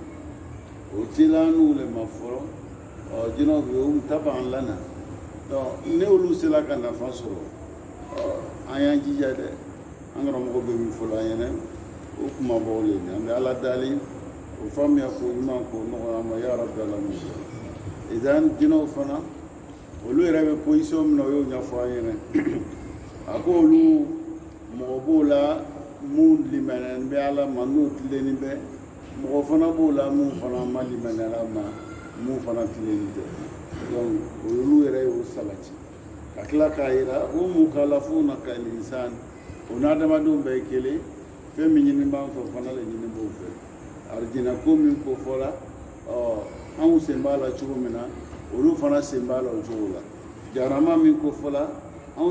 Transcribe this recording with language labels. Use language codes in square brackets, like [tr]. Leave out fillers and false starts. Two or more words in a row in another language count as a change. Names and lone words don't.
[bm] le ma fɔlɔ jinɛw bɛ yen o ta b'an lana donc ne olu sela ka nafa sɔrɔ an y'an jija dɛ an karamɔgɔ bɛ min fɔlɔ an ɲɛna o kumabaw le an bɛ ala dali o faamuya ko ɲuman ko nɔgɔya ma [ar] يا رب العالمين [bm] idan jinɛw fana olu yɛrɛ bɛ position min na o y'o ɲɛfɔ an ɲɛna a ko olu mɔgɔ b'o la mun limaniyalen bɛ ala ma n'o tilennen bɛ mɔgɔ fana b'o la mun fana ma limaniya ala ma mun fana tilennen tɛ donc olu yɛrɛ y'o sabati ka tila k'a yira o [ar] مكلفون كالإنسان [bm] o n'adamadenw bɛɛ ye kelen fɛn min ɲini b'an fɛ fana le ɲini b'o fɛ arijina ko min ko fɔla anw sen b'a la cogo min na olu fana sen b'a la o cogo la jarama min ko fɔla anw